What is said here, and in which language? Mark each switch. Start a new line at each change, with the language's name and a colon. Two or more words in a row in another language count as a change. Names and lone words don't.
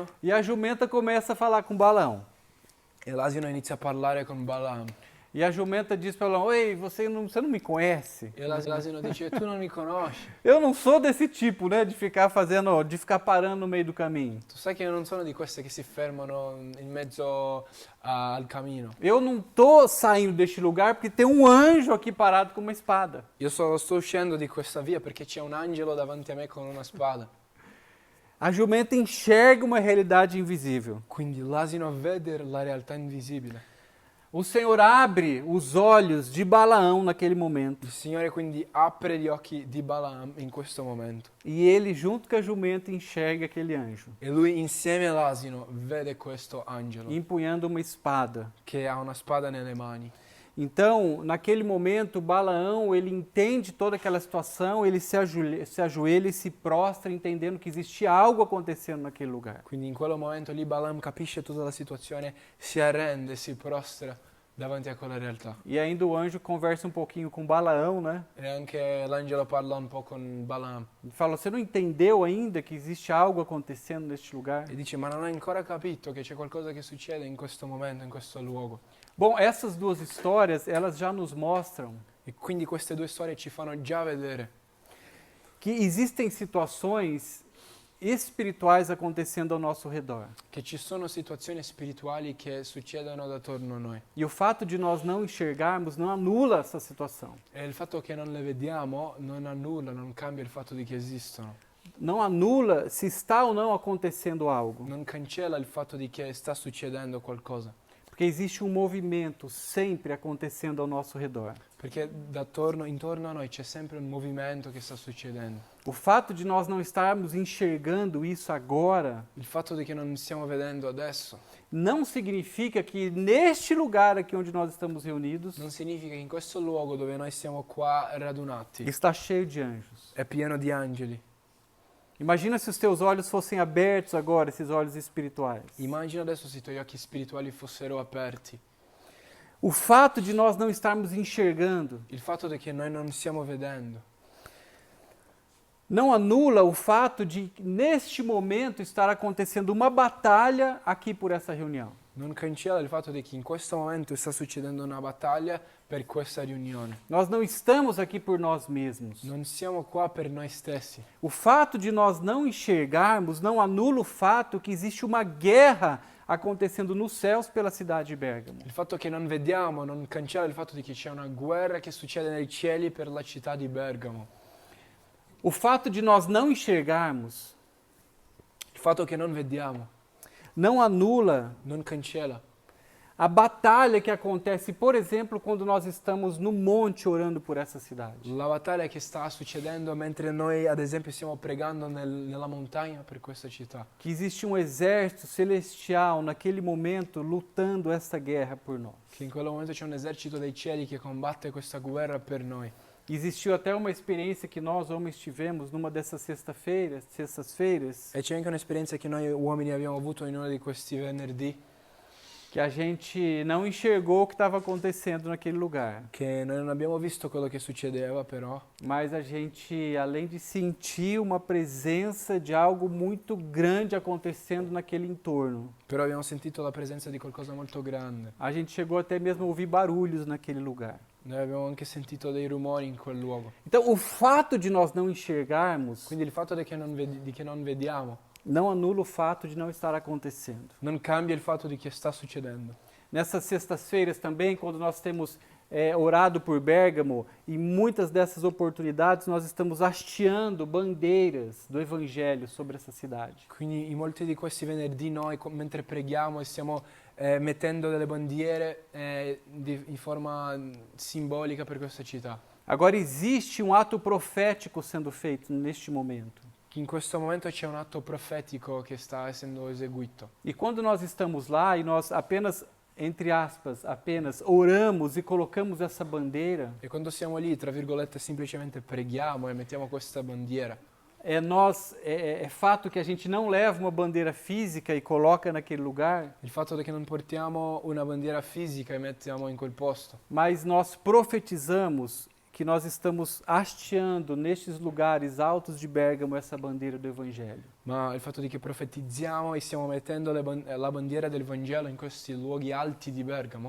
Portuguese: e a jumenta começa a falar com Balaão.
Italian: e l'asino inizia a parlare con Balaam.
Portuguese: E a jumenta diz para Balaão, ei, você não me conhece?
Italian: E l'asino dice, tu non mi conosci,
Portuguese: Eu não sou desse tipo, né, de ficar parando no meio do caminho.
Italian: tu sai che io non sono di queste che si fermano in mezzo al cammino.
Portuguese: Eu não tô saindo deste lugar porque tem um anjo aqui parado com uma espada.
Italian: Io sto uscendo di questa via perché c'è un angelo davanti a me con una spada.
Portuguese: A jumenta enxerga uma realidade invisível.
Italian: Quindi l'asino vede la realtà invisibile.
Portuguese: O Senhor abre os olhos de Balaão naquele momento.
Italian: Il Signore quindi apre gli occhi di Balaam in questo momento.
Portuguese: E ele, junto com a jumenta, enxerga aquele anjo,
Italian: E lui insieme all'asino vede questo angelo
Portuguese: empunhando uma espada.
Italian: che ha una spada nelle mani.
Portuguese: Então, naquele momento, Balaão, ele entende toda aquela situação, ele se ajoelha e se prostra, entendendo que existia algo acontecendo naquele lugar.
Italian: Quindi in quel momento lì Balaam capisce tutta la situazione, si arrende, si prostra davanti a quella realtà.
Portuguese: E ainda o anjo conversa um pouquinho com Balaão, né?
Italian: E anche l'angelo parla un po' con Balaam
Portuguese: Ele fala, você não entendeu ainda que existe algo acontecendo neste lugar?
Italian: e dice, ma non hai ancora capito che c'è qualcosa che succede in questo momento, in questo luogo.
Portuguese: Bom, essas duas histórias, elas já nos mostram
Italian: E quindi queste due storie ci fanno già vedere
Portuguese: que existem situações espirituais acontecendo ao nosso redor.
Italian: che ci sono situazioni spirituali che succedono attorno a noi.
Portuguese: E o fato de nós não enxergarmos não anula essa situação.
Italian: E il fatto che non le vediamo non annulla, non cambia il fatto di che esistono.
Portuguese: Não anula se está ou não acontecendo algo.
Italian: Non cancella il fatto di che sta succedendo qualcosa.
Portuguese: Porque existe um movimento sempre acontecendo ao nosso redor.
Italian: Perché intorno a noi c'è sempre un movimento che sta succedendo.
Portuguese: O fato de nós não estarmos enxergando isso agora
Italian: Il fatto di che non stiamo vedendo adesso
Portuguese: não significa que neste lugar aqui onde nós estamos reunidos
Italian: non significa che in questo luogo dove noi siamo qua radunati
Portuguese: está cheio de anjos.
Italian: è pieno di angeli.
Portuguese: Imagina se os teus olhos fossem abertos agora, esses olhos espirituais.
Italian: Immagina adesso se i tuoi occhi spirituali fossero aperti.
Portuguese: O fato de nós não estarmos enxergando
Italian: Il fatto di che noi non stiamo vedendo
Portuguese: não anula o fato de, neste momento, estar acontecendo uma batalha aqui por essa reunião.
Italian: non cancella il fatto di che in questo momento sta succedendo una battaglia per questa riunione.
Portuguese: Nós não estamos aqui por nós mesmos.
Italian: Non siamo qua per noi stessi.
Portuguese: O fato de nós não enxergarmos não anula o fato que existe uma guerra acontecendo nos céus pela cidade de Bérgamo.
Italian: Il fatto che non vediamo non cancella il fatto di che c'è una guerra che succede nei cieli per la città di Bergamo.
Portuguese: O fato de nós não enxergarmos
Italian: Il fatto che non vediamo
Portuguese: não anula
Italian: non cancella
Portuguese: a batalha que acontece, por exemplo, quando nós estamos no monte orando por essa cidade.
Italian: La battaglia che sta succedendo mentre noi, ad esempio, stiamo pregando nella montagna per questa città.
Portuguese: Que existe um exército celestial naquele momento lutando essa guerra por nós.
Italian: Che in quel momento c'è un esercito dei cieli che combatte questa guerra per noi.
Portuguese: Existiu até uma experiência que nós, homens, tivemos numa dessas sextas-feiras,
Italian: E c'è anche un'esperienza che noi uomini abbiamo avuto in uno di questi venerdì,
Portuguese: que a gente não enxergou o que estava acontecendo naquele lugar.
Italian: che noi non abbiamo visto quello che succedeva, però
Portuguese: Mas a gente, além de sentir uma presença de algo muito grande acontecendo naquele entorno,
Italian: abbiamo sentito la presenza di qualcosa molto grande.
Portuguese: a gente chegou até mesmo a ouvir barulhos naquele lugar.
Italian: Noi abbiamo anche sentito dei rumori in quel luogo.
Portuguese: Então, o fato de nós não enxergarmos
Italian: Quindi il fatto di che non vediamo
Portuguese: não anula o fato de não estar acontecendo.
Italian: non cambia il fatto di che sta succedendo.
Portuguese: Nessas sextas-feiras também, quando nós temos orado por Bérgamo, em muitas dessas oportunidades nós estamos hasteando bandeiras do Evangelho sobre essa cidade.
Italian: Quindi in molti di questi venerdì noi, mentre preghiamo e stiamo mettendo delle bandiere in forma simbolica per questa città.
Portuguese: Agora existe um ato profético sendo feito neste momento.
Italian: In questo momento c'è un atto profetico che sta essendo eseguito.
Portuguese: E quando nós estamos lá e nós apenas, entre aspas, apenas oramos e colocamos essa bandeira,
Italian: E quando siamo lì, tra virgolette, semplicemente preghiamo e mettiamo questa bandiera,
Portuguese: é fato que a gente não leva uma bandeira física e coloca naquele lugar,
Italian: il fatto che non portiamo una bandiera fisica e mettiamo in quel posto,
Portuguese: mas nós profetizamos que nós estamos hasteando nestes lugares altos de Bérgamo essa bandeira do Evangelho.
Italian: ma il fatto di che profetizziamo e stiamo mettendo la bandiera del Vangelo in questi luoghi alti di Bergamo,